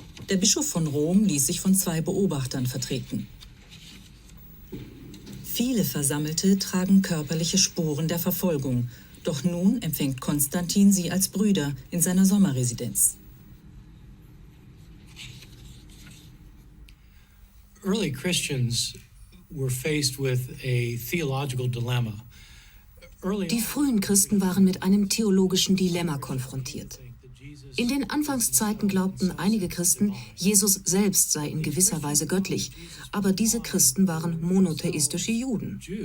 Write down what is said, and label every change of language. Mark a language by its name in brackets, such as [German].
[German] Der Bischof von Rom ließ sich von 2 Beobachtern vertreten. Viele Versammelte tragen körperliche Spuren der Verfolgung. Doch nun empfängt Konstantin sie als Brüder in seiner Sommerresidenz. [English] Early Christians were faced with a theological dilemma. [German] Die frühen Christen waren mit einem theologischen Dilemma konfrontiert. In den Anfangszeiten glaubten einige Christen, Jesus selbst sei in gewisser Weise göttlich, aber diese Christen waren monotheistische Juden.